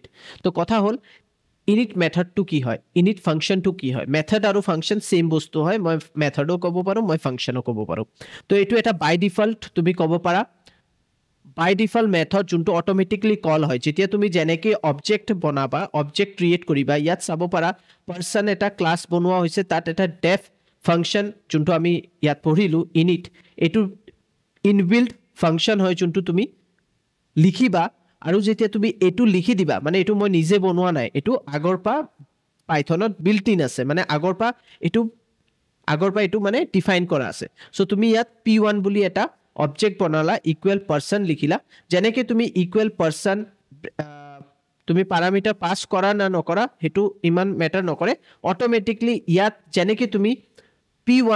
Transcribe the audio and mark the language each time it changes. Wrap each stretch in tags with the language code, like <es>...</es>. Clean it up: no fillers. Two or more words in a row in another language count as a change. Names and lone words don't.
<as>So, কথা হ'ল</as> <en>init method</en> <as>তো কি হয়</as> <en>init function</en> <as>to ki hoy method aru function same bostu hoy moi method o kobo paru মই function ও ক'ব পাৰো তো এটো এটা</as> <en>by default</en> <as>তুমি ক'ব পাৰা</as> <en>by default method</en> <as>junto</as> <en>automatically call</en> <as>হয় যেতিয়া তুমি যেনেকৈ object বনাবা</as> <en>object create</en> <as>কৰিবা ইয়াত চাব পাৰা person এটা class বনোৱা হৈছে তাত এটা</as> <en>def function</en> <as>জুনটো আমি ইয়াত পঢ়িলো init এটো</as> <en>inbuilt function</en> <as>হয় জুনটো তুমি লিখিবা আৰু যেতিয়া তুমি এটু লিখি দিবা মানে এটু মই নিজে বনোৱা নাই এটু আগৰ পা পাইথনত</as> <en>built in</en> <as>আছে মানে আগৰ পা এটু মানে ডিফাইন কৰা আছে সো তুমি ইয়াত p1 বুলি এটা অবজেক্ট বনালা</as> <en>equal person</en> <as>লিখিলা যেনেকে তুমি</as> <en>equal person</en> <as>তুমি</as> <en>parameter pass</en> <as>কৰা না নকৰা হেতু ইমান ম্যাটাৰ নকৰে অটোমেটিকলি ইয়াত যেনেকে তুমি p1</as>